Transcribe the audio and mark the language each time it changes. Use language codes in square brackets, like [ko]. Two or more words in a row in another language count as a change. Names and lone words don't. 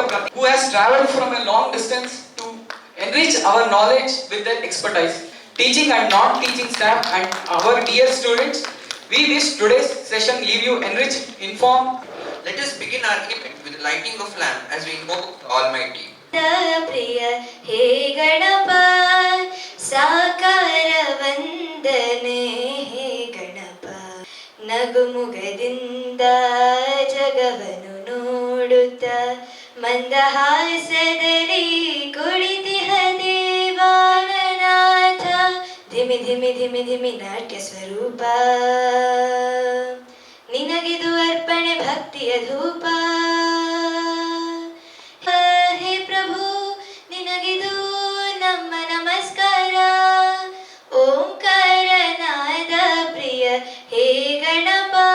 [en] Pratiksha, who has travelled from a long distance to enrich our knowledge with their expertise. Teaching and non-teaching staff and our dear students, we wish today's session leave you enriched, informed. Let us begin our event with the lighting of lamp as we invoke the Almighty. [kn] ಪ್ರಿಯ ಹೇ ಗಣಪ ಸಾಕಾರ ವಂದನೆ ಹೇ ಗಣಪ नಗುमुಗದಿಂದ ಜಗವನ್ನು ನೋಡುತ್ತ ಮಂದಹಾಸದಲ್ಲಿ ಕುಳಿತಿಹ ದೇವಾಗನಾಥ ಧಿಮಿ ಧಿಮಿ ಧಿಮಿ ಧಿಮಿ ನಾಟ್ಯ ಸ್ವರೂಪ ನಿನಗಿದು ಅರ್ಪಣೆ ಭಕ್ತಿಯ ಧೂಪ ಹೇ ಪ್ರಭು ನಿನಗಿದು ನಮ್ಮ ನಮಸ್ಕಾರ ಓಂಕಾರನಾದ ಪ್ರಿಯ ಹೇ ಗಣಪ